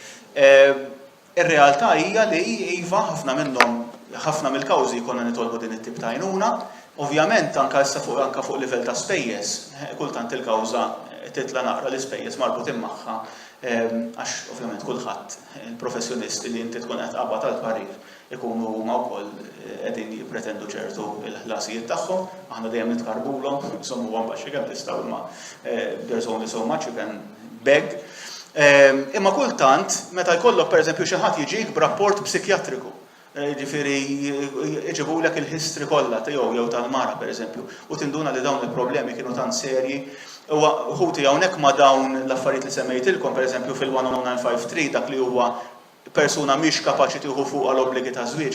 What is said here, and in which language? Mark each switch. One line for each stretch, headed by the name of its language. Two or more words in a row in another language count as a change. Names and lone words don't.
Maltese: Ir-realtà hija li iva ħafna minnhom, ħafna mill-kawżi jkollna nitolbu din it-tip ta' għajnuna, ovvjament anke fuq livell ta' spejjeż, kultant il-kawża titla' naqra l-ispejjeż marbutin magħha għax ovvjament kulħadd il-professjonisti li inti tkun qed qabad tal-parir ikunu huma wkoll qegħdin jippretendu ċertu l-ħlasijiet tagħhom, aħna dejjem nitkarbulhom, insomma baxxi kemm tistgħu imma
English: there's only so much you can beg.
Maltese: Imma kultant meta jkollok pereżempju xi ħadd jiġik b'rapport psikjatriku, ġifieri iġibulek il-history kollha tiegħu jew tal-mara pereżempju u tinduna li dawn il-problemi kienu tant serji. Ħuti hawnhekk ma' dawn l-affarijiet li semmejtilkom pereżempju fil-10953 dak li huwa persuna mhix kapaċi tieħu fuqha l-obbligi ta' żwieġ.